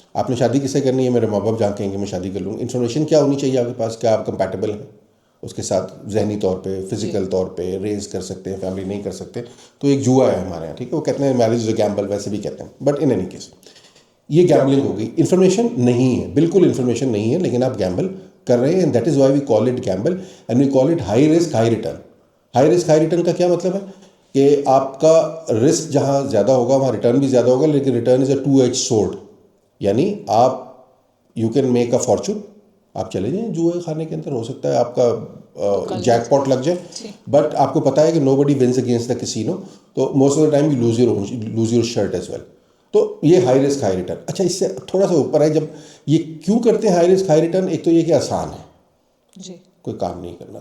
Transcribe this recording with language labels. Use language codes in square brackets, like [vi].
[ur] آپ نے شادی کس سے کرنی ہے؟ میرے ماں باپ جہاں کہیں گے میں شادی کر لوں. انفارمیشن کیا ہونی چاہیے آپ کے پاس؟ کیا آپ کمپیٹیبل ہیں اس کے ساتھ ذہنی طور پہ، فزیکل طور پہ، ریز کر سکتے ہیں، فیملی نہیں کر سکتے؟ تو ایک جوا ہے ہمارے یہاں. ٹھیک ہے، وہ کہتے ہیں [en] marriage is a gamble, [ur] ویسے بھی کہتے ہیں، [en] but in any case [ur] یہ گیمبلنگ ہو گئی. انفارمیشن نہیں ہے، بالکل انفارمیشن نہیں ہے، لیکن آپ گیمبل کر رہے ہیں. [en] And that is why we call it gamble and we call it high risk high return. [ur] High risk high return کا کیا مطلب ہے؟ کہ آپ کا رسک جہاں زیادہ ہوگا وہاں ریٹرن بھی زیادہ ہوگا، لیکن [en] Return is a 2 edge sword. [ur] یعنی آپ [en] You can make a fortune. [ur] آپ چلے جائیں جوئے خانے کے اندر، ہو سکتا ہے آپ کا جیک پاٹ لگ جائے، بٹ آپ کو پتہ ہے کہ [en] Nobody wins against the casino. تو most of the time you lose your shirt as well. تو یہ high risk high return. [ur] اچھا اس سے تھوڑا سا اوپر ہے، جب یہ کیوں کرتے ہیں ہائی رسک ہائی ریٹرن؟ ایک تو یہ کہ آسان ہے، کوئی کام نہیں کرنا.